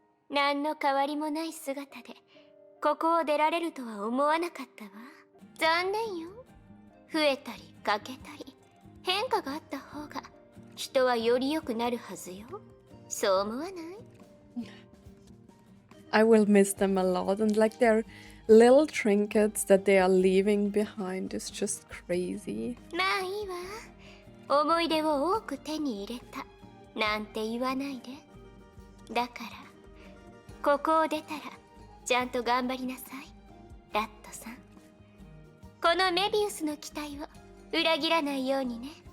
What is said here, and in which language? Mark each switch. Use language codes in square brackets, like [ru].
[ja] 何の変わりもない姿でここを出られるとは思わなかったわ。残念よ。増えたり欠けたり変化があった方が人はより良くなるはずよ。そう思わない？ [en] I will miss them a lot, and like their little trinkets that they are leaving behind is just crazy. [ja] まあいいわ。思い出を多く手に入れたなんて言わないで。だからここを出たらちゃんと頑張りなさい、ラットさん。このメビウスの期待を裏切らないようにね。